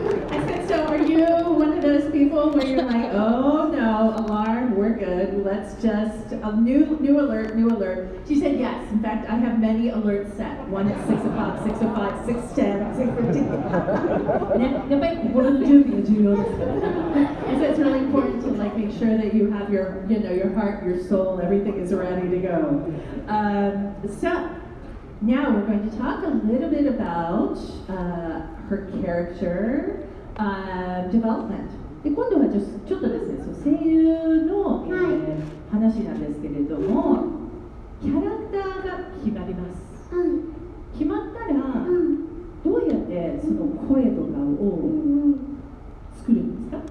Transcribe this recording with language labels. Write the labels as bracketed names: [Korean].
[English] I said, so are you one of those people where you're like, oh no, alarm, work good. Let's just, new alert. She said yes. In fact, I have many alerts set. One at 6 o'clock, 6:05, 6:10, 6:15. [Japanese] ね、やっぱり心の準備が重要ですからね。 [English] And so it's really important to like make sure that you have your, your heart, your soul, everything is ready to go. So now we're going to talk a little bit about her character development. [Japanese] で今度はちょっとですね、声優の、話なんですけれども、キャラクターが決まります。決まったら、どうやってその声とかを作るんですか？